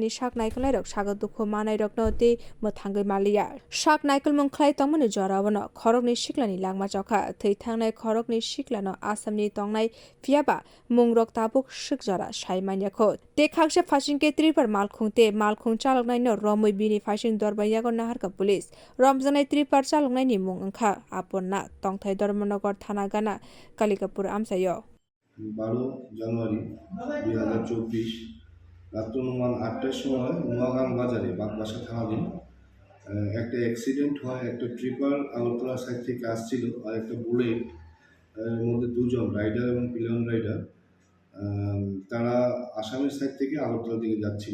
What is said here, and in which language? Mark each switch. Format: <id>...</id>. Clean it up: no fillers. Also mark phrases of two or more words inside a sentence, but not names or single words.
<trp>sak naikol rok saga dukhu manai rokno te mothangai malia sak naikol mungkhlai tongmani jorawano khorokni siklani langma chokha thei thangnai khorokni siklano asamni tongnai fiaba mungrok tabuk sikjara saimanya kho te khakse phasingke tripar malkhung chaloknai no romoi bini phasing dorbayago naharka pulis romjanai tripar chaloknai ni mung wngkha aponna tongthai dharmanagar thana gana kalikapur amsayo</trp> <bn>12 জানুয়ারি 2024 রাত অনুমান 8টার সময় নোয়াগাং বাজারে বাগবাসা থানাধীন একটা অ্যাক্সিডেন্ট হয়। একটা ট্রিপার আগরতলা সাইড থেকে আসছিল আর একটা বুলেট মধ্যে দুজন রাইডার এবং</bn> <en>pillion rider</en> <bn>তারা আসামের সাইড থেকে আগরতলা দিকে যাচ্ছিল।</bn>